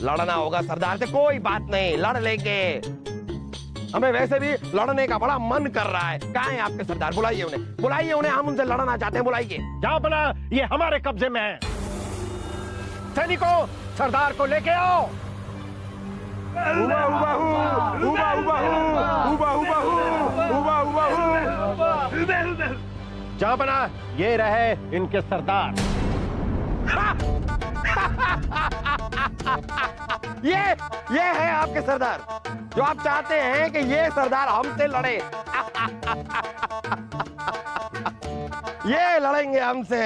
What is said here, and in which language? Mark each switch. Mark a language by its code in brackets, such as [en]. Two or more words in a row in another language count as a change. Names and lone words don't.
[hi] लड़ना होगा सरदार से, कोई बात नहीं, लड़ लेंगे। हमें वैसे भी लड़ने का बड़ा मन कर रहा है। कहाँ हैं आपके सरदार? बुलाइए उन्हें, बुलाइए उन्हें, हम उनसे लड़ना चाहते हैं, बुलाइए। जहां बना ये हमारे कब्जे में है। सैनिकों, सरदार को लेके आओ। उबा उबा हू, उबा उबा हू, उबा उबा हू, उबा उबा हू। जहां बना ये रहे इनके सरदार। ये है आपके सरदार, जो आप चाहते हैं कि ये सरदार हमसे लड़े। ये लड़ेंगे हमसे।